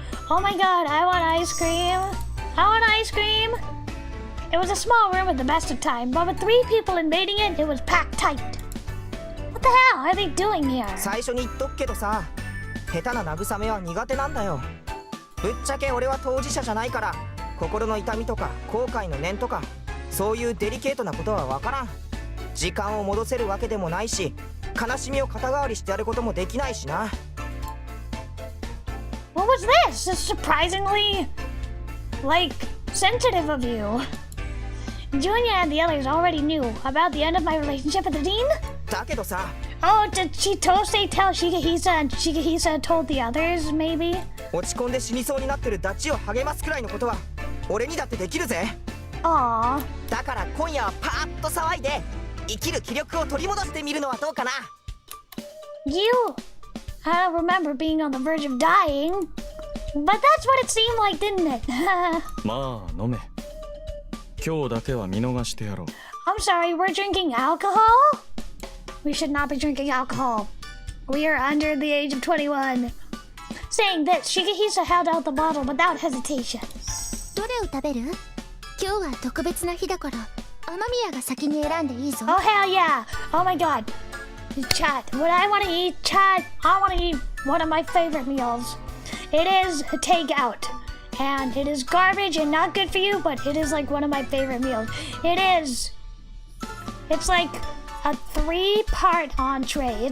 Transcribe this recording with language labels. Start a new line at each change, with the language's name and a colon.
English: Oh my god, I want ice cream. I want ice cream. It was a small room at the best of times, but with 3 people invading it, it was packed tight. What the hell are they doing here?
Japanese: 最初に言っとくけどさ、下手な慰めは苦手なんだよ。ぶっちゃけ俺は当事者じゃないから、心の痛みとか後悔の念とか、そういうデリケートなことはわからん。時間を戻せるわけでもないし、悲しみを肩代わりしてやることもできないしな。
English: What was this? It's surprisingly, like, sensitive of you. Junya and the others already knew about the end of my relationship with the dean?
Japanese: だけどさ。
English: Oh, did Chitose tell Shigehisa and Shigehisa told the others, maybe?
Japanese: 落ち込んで死にそうになってるダチを励ますくらいのことは俺にだってできるぜ。 Aww. だから今夜はパーッと騒いで生きる気力を取り戻してみるのはどうかな。
English: I don't remember being on the verge of dying, but that's what it seemed like, didn't it?
Japanese: まあ飲め。今日だけは見逃してやろう。
English: I'm sorry, we're drinking alcohol? We should not be drinking alcohol. We are under the age of 21. Saying this, Shigehisa held out the bottle without hesitation.
Japanese: どれを食べる？今日は特別な日だから、雨宮が先に選んでいいぞ。
English: Oh hell yeah! Oh my god. Chat, what I want to eat, chat, I want to eat one of my favorite meals. It is a takeout. And it is garbage and not good for you, but it is like one of my favorite meals. It's like a 3-part entree.